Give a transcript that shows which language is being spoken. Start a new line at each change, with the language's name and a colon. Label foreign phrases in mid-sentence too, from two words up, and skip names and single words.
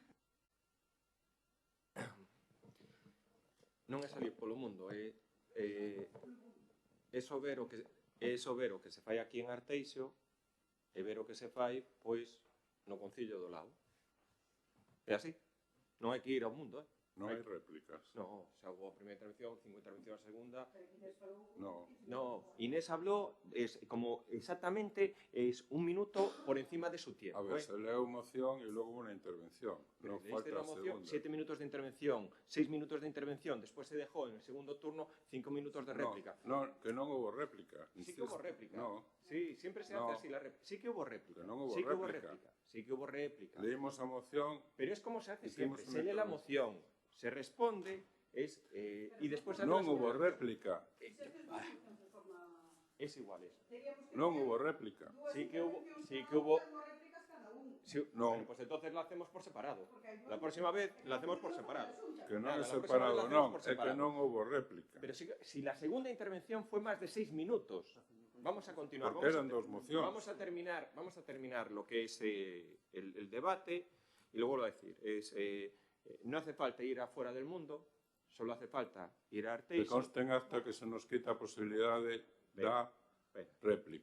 Galician: Non é salir polo mundo, é só ver o que se fai aquí en Arteixo e ver o que se fai, pois, no Concello do lado. É así. Non hai que ir ao mundo, Non hai réplicas. No, xa houve a primeira intervención, 5 intervencións a segunda. No.
Spanish: Inés habló como exactamente un minuto por encima de su tiempo.
Galician: A ver, se leu moción e logo unha intervención. Non falta a segunda. 7 minutos de intervención, 6 minutos de intervención, despois
Spanish: se dejó en el segundo turno
Galician: 5 minutos de réplica. No, que non houve réplica.
Spanish: Sí que hubo réplica. No. Sí, siempre se hace así la réplica. Sí que hubo réplica.
Galician: Que non houve réplica.
Spanish: Sí que hubo réplica.
Galician: Leímos a moción.
Spanish: Pero es como se hace siempre. Se lee la moción, se responde, y después...
Galician: Non houve réplica.
Spanish: Es igual eso.
Galician: Non houve réplica.
Spanish: Sí que hubo... No. Pues entonces la hacemos por separado. La próxima vez la hacemos por separado.
Galician: Que non é separado, non. É que non houve réplica.
Spanish: Pero si la segunda intervención fue más de 6 minutos, vamos a continuar. Porque eran dos mociones. Vamos a terminar lo que es el debate y luego lo voy a decir. No hace falta ir afuera del mundo, solo hace falta ir a Arteixo. Que consten hasta que se nos quita
Galician: a posibilidade da réplica.